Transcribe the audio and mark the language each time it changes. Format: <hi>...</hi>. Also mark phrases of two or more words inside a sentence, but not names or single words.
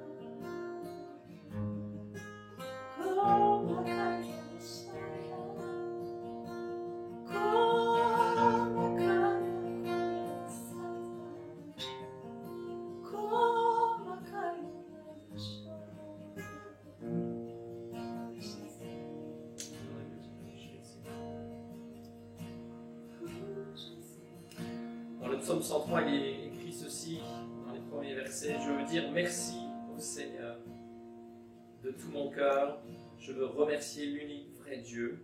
<pt>Como canta Shaya, como canta Sata, como canta Shaya.</pt> <fr>Dans le psaume 103, il est écrit ceci, dans les premiers versets: je veux dire merci au Seigneur de tout mon cœur, je veux remercier l'unique vrai Dieu.</fr>